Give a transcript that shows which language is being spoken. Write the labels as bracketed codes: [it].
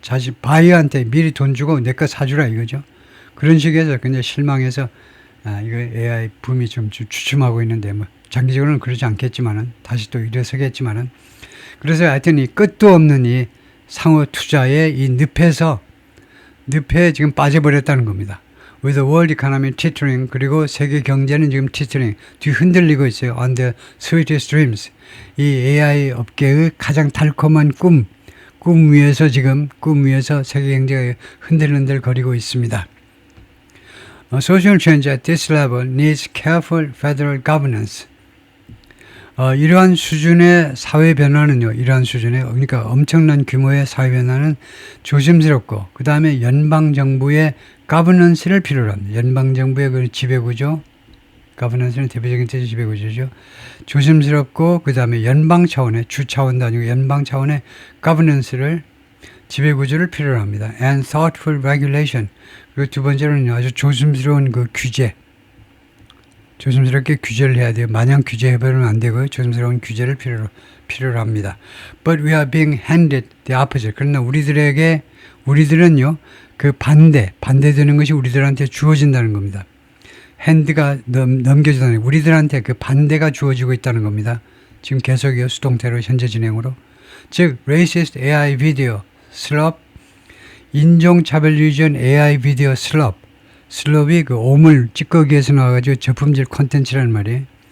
[ko] 자신 바이어한테 미리 돈 주고 내 거 사주라 이거죠. 그런 식에서 굉장히 실망해서 이거 AI 붐이 좀 주춤하고 있는데, 뭐 장기적으로는 그러지 않겠지만은 다시 또 일어서겠지만은, 그래서 하여튼 이 끝도 없는 이 상호 투자의 이 늪에 지금 빠져버렸다는 겁니다. [en] With the world economy teetering, [ko] 그리고 세계 경제는 지금 teetering, 뒤 흔들리고 있어요. [en] On the sweetest dreams, [ko] 이 AI 업계의 가장 달콤한 꿈 위에서 세계 경제가 흔들흔들 거리고 있습니다. [en] Social change at this level needs careful federal governance. [ko] 이러한 수준의 사회 변화는요, 그러니까 엄청난 규모의 사회 변화는 조심스럽고, 그 다음에 연방정부의 가버넌스를 필요로 합니다. 연방정부의 그 지배구조, 가버넌스는 대표적인 뜻이 지배구조죠. 조심스럽고, 그 다음에 연방 차원의, 주 차원도 아니고 연방 차원의 가버넌스를, 지배구조를 필요로 합니다. [en] And thoughtful regulation. [ko] 그리고 두 번째로는 아주 조심스러운 그 규제. 조심스럽게 규제를 해야 돼요. 마냥 규제해버리면 안 되고요. 조심스러운 규제를 필요로 합니다. [en] But we are being handed the opposite. [ko] 그러나 우리들은요, 그 반대되는 것이 우리들한테 주어진다는 겁니다. 핸드가 넘겨지다는, 우리들한테 그 반대가 주어지고 있다는 겁니다. 지금 계속이요, 수동태로 현재 진행으로. 즉, racist AI 비디오 슬럽, 인종차별주의적 AI 비디오 슬럽이 그 오물 찌꺼기에서 나와가지고 저품질 콘텐츠라는 말이에요.